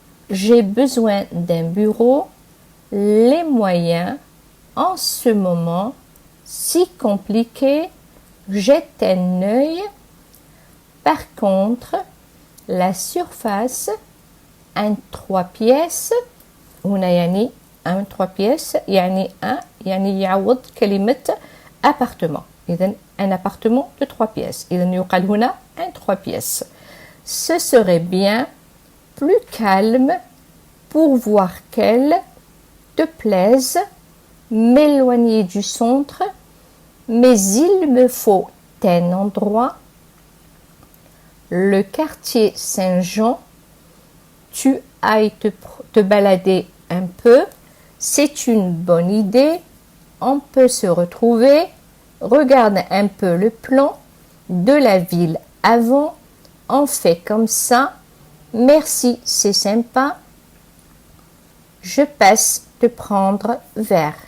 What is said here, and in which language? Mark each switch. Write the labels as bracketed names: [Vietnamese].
[French] J'ai besoin d'un bureau, les moyens, en ce moment, si compliqué, jette un œil. Par contre, la surface, un 3 pièces, [Arabic] هنا يعني [French] un 3 pièces [Arabic] يعني يعني يعوض كلمة [French] appartement. إذن un appartement de 3 pièces. [Arabic] إذن يقال هنا [French] un 3 pièces. Ce serait bien plus calme pour voir qu'elle te plaise, m'éloigner du centre, mais il me faut un endroit, le quartier Saint-Jean, tu ailles te balader un peu, c'est une bonne idée, on peut se retrouver, regarde un peu le plan de la ville avant, on fait comme ça, merci, c'est sympa, je passe te prendre vers.